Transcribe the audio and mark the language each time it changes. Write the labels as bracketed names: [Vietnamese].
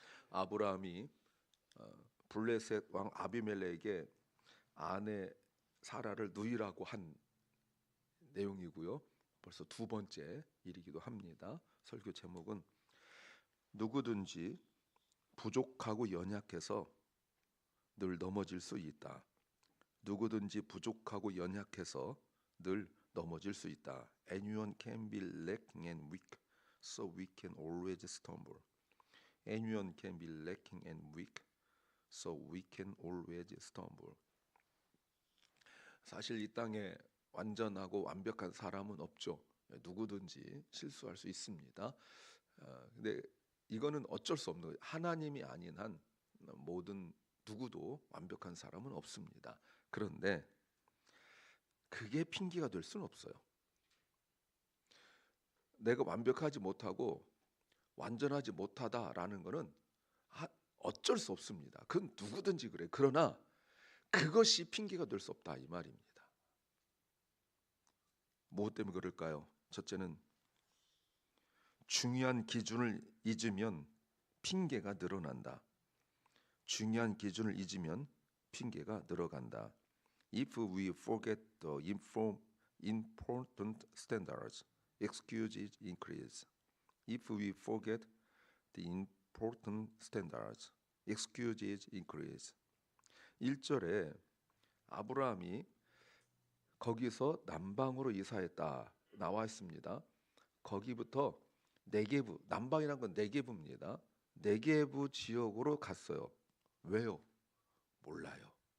[Korean] 아브라함이 블레셋 왕 아비멜렉에게 아내 사라를 누이라고 한 내용이고요. 벌써 두 번째 일이기도 합니다. 설교 제목은 누구든지 부족하고 연약해서 늘 넘어질 수 있다. 누구든지 부족하고 연약해서 늘 넘어질 수 있다. [English] Anyone can be lacking and weak, so we can always stumble. Anyone can be lacking and weak, so we can always stumble. [Korean] 사실 이 땅에 완전하고 완벽한 사람은 없죠. 누구든지 실수할 수 있습니다. 근데 이거는 어쩔 수 없는 거예요. 하나님이 아닌 한 모든 누구도 완벽한 사람은 없습니다. 그런데 그게 핑계가 될 수는 없어요. 내가 완벽하지 못하고 완전하지 못하다라는 것은 어쩔 수 없습니다. 그건 누구든지 그래. 그러나 그것이 핑계가 될 수 없다 이 말입니다. 무엇 때문에 그럴까요? 첫째는 중요한 기준을 잊으면 핑계가 늘어난다. 중요한 기준을 잊으면 핑계가 늘어간다. [English] If we forget the important standards, excuses increase. If we forget the important standards, excuses increase. [Korean] 1절에 아브라함이 거기서 남방으로 이사했다 나와 있습니다. 거기부터 네게부, 남방이란 건 네게부입니다. 네게부 지역으로 갔어요. 왜요? 몰라요.